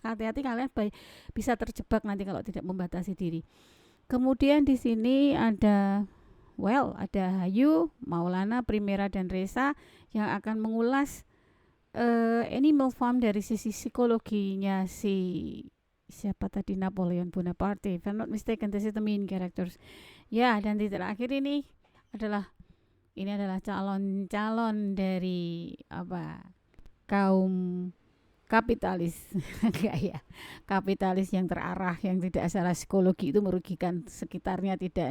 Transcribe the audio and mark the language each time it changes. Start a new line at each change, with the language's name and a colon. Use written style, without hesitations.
Indonesian: Hati-hati kalian bisa terjebak nanti kalau tidak membatasi diri. Kemudian di sini ada Hayu, Maulana, Primera, dan Reza yang akan mengulas Animal Farm dari sisi psikologinya siapa tadi, Napoleon Bonaparte.
English: If I'm not mistaken, this is the main characters.
Indonesian: Ya, dan di terakhir ini adalah calon dari kaum kapitalis. Enggak ya. Kapitalis yang terarah, yang tidak secara psikologi itu merugikan sekitarnya, tidak.